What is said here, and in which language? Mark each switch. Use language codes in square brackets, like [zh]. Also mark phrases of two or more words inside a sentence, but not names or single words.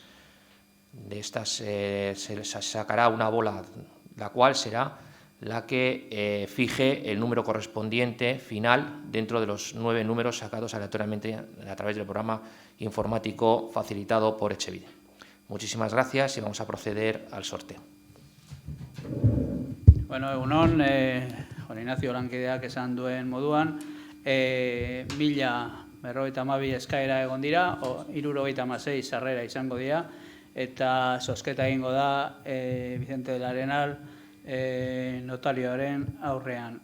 [es] De estas se sacará una bola, la cual será la que fije el número correspondiente final dentro de los 9 números sacados aleatoriamente a través del programa informático facilitado por Echevide. Muchísimas gracias y vamos a proceder al sorteo. [eu] Bueno, egunon, Juan Ignacio lankideak esan duen moduan, 1052 eskaera egon dira, 76 sarrera izango dira, eta zozketa egingo da Vicente del Arenal notarioaren aurrean.